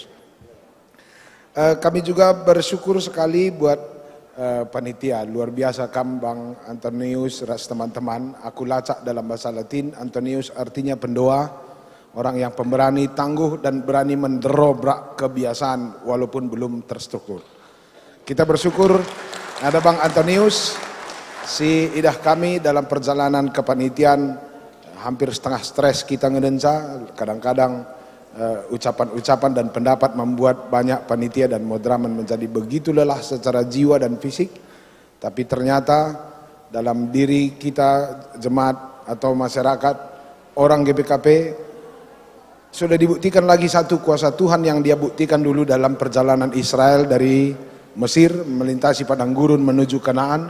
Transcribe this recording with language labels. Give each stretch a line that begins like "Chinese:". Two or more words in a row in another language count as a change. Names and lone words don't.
Indonesian: Kami juga bersyukur sekali buat panitia, luar biasa Bang Antonius, ras teman-teman. Aku lacak dalam bahasa Latin, Antonius artinya pendoa, orang yang pemberani, tangguh dan berani mendobrak kebiasaan walaupun belum terstruktur. Kita bersyukur ada Bang Antonius, si idah kami dalam perjalanan kepanitiaan, hampir setengah stres kita ngedenca, kadang-kadang ucapan-ucapan dan pendapat membuat banyak panitia dan moderaman menjadi begitu lelah secara jiwa dan fisik, tapi ternyata dalam diri kita jemaat atau masyarakat orang GBKP sudah dibuktikan lagi satu kuasa Tuhan yang dia buktikan dulu dalam perjalanan Israel dari Mesir melintasi padang gurun menuju Kanaan.